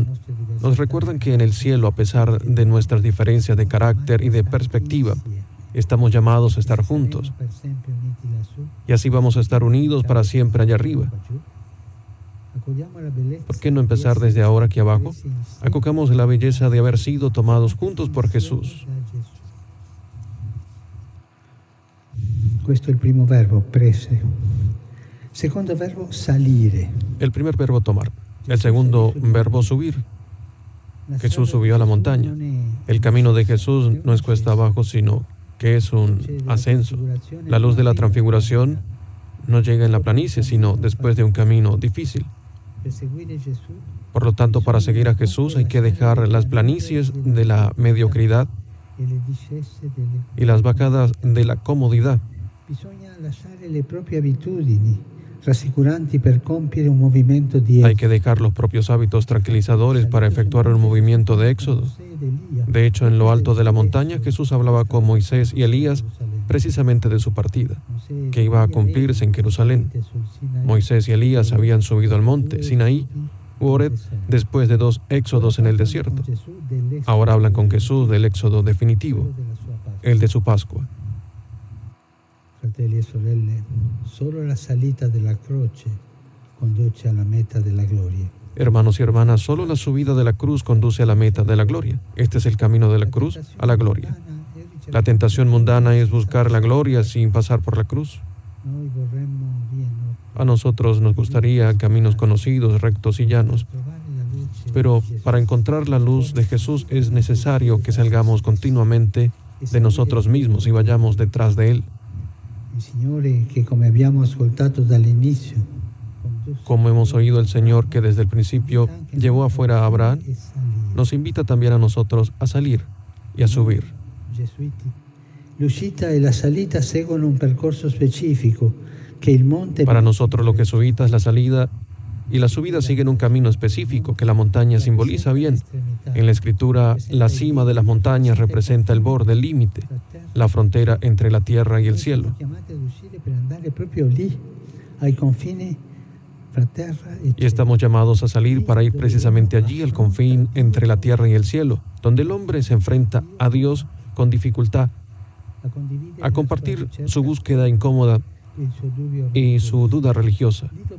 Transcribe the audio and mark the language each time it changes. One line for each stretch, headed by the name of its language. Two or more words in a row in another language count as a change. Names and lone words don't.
Spanish: Nos recuerdan que en el cielo, a pesar de nuestras diferencias de carácter y de perspectiva, estamos llamados a estar juntos. Y así vamos a estar unidos para siempre allá arriba. ¿Por qué no empezar desde ahora aquí abajo? Acogamos la belleza de haber sido tomados juntos por Jesús.
Italian: Questo è il primo verbo, prese. Secondo verbo, salire.
Spanish: El primer verbo, tomar. El segundo verbo, subir. Jesús subió a la montaña. El camino de Jesús no es cuesta abajo, sino que es un ascenso. La luz de la transfiguración no llega en la planicie, sino después de un camino difícil. Por lo tanto, para seguir a Jesús hay que dejar las planicies de la mediocridad y las bajadas de la comodidad.
Italian: rassicuranti per compiere un movimento di
Spanish: Hay que dejar los propios hábitos tranquilizadores para efectuar un movimiento de éxodo. De hecho, en lo alto de la montaña, Jesús hablaba con Moisés y Elías precisamente de su partida, que iba a cumplirse en Jerusalén. Moisés y Elías habían subido al monte Sinaí u Horeb después de 2 éxodos en el desierto. Ahora hablan con Jesús del éxodo definitivo, el de su Pascua.
Italian: Fratelli e sorelle, solo la salita della croce conduce alla meta della gloria.
Spanish: Hermanos y hermanas, solo la subida de la cruz conduce a la meta de la gloria. Este es el camino de la cruz a la gloria. La tentación mundana es buscar la gloria sin pasar por la cruz. A nosotros nos gustaría caminos conocidos, rectos y llanos, pero para encontrar la luz de Jesús es necesario que salgamos continuamente de nosotros mismos y vayamos detrás de Él. Como hemos oído, el Señor, que desde el principio llevó afuera a Abraham, nos invita también a nosotros a salir y a subir.
Italian: L'uscita e la salita seguono un percorso specifico che il monte.
Spanish: Para nosotros lo jesuita es la salida y la subida siguen un camino específico que la montaña simboliza bien. En la Escritura, la cima de las montañas representa el borde, el límite, la frontera entre la tierra y el cielo. Y estamos llamados a salir para ir precisamente allí, al confín entre la tierra y el cielo, donde el hombre se enfrenta a Dios con dificultad, a compartir su búsqueda incómoda y su duda religiosa.